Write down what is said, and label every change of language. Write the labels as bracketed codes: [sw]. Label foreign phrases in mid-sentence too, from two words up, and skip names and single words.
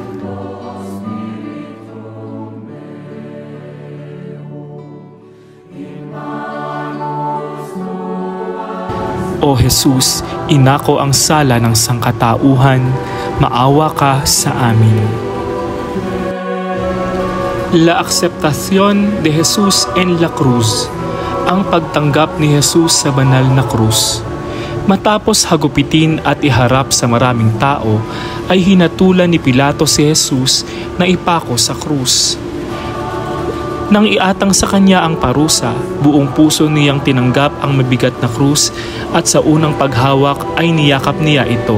[tl] O Jesus, inako ang sala ng sangkatauhan, maawa ka sa amin. [es] La aceptación de Jesús en la cruz, [tl] ang pagtanggap ni Jesus sa banal na krus. Matapos hagupitin at iharap sa maraming tao, ay hinatulan ni Pilato si Jesus na ipako sa krus. Nang iatang sa kanya ang parusa, buong puso niyang tinanggap ang mabigat na krus at sa unang paghawak ay niyakap niya ito.